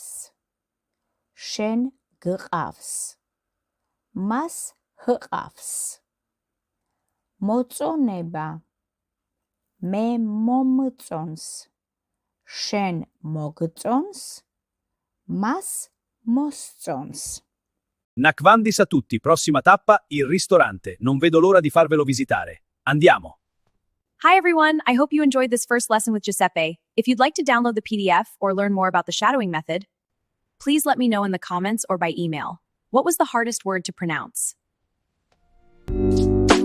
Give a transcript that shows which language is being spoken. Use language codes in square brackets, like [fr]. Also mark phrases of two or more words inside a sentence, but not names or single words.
[ka] შენ გყავს. მას ჰყავს. მოწონება. მე მომწონს. შენ მოგწონს. მას მოსწონს. [it] Nakvandis a tutti, prossima tappa, il ristorante. Non vedo l'ora di farvelo visitare. Andiamo! [en] Hi everyone, I hope you enjoyed this first lesson with Giuseppe. If you'd like to download the PDF or learn more about the shadowing method, please let me know in the comments or by email. What was the hardest word to pronounce?